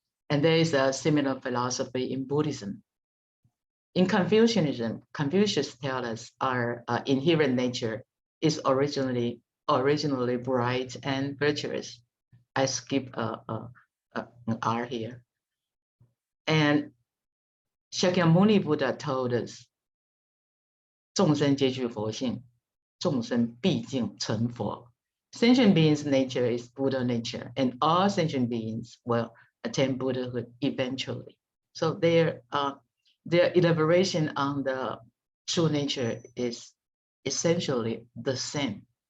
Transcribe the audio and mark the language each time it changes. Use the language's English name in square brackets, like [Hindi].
[English] And there is a similar philosophy in Buddhism. In Confucianism, Confucius tells us our inherent nature is originally bright and virtuous. I skip an R here. And Shakyamuni Buddha told us, [Chinese] 众生皆具佛性，众生毕竟成佛. [English] Sentient beings' nature is Buddha nature, and all sentient beings will attain Buddhahood eventually. So their elaboration on the true nature is essentially the same.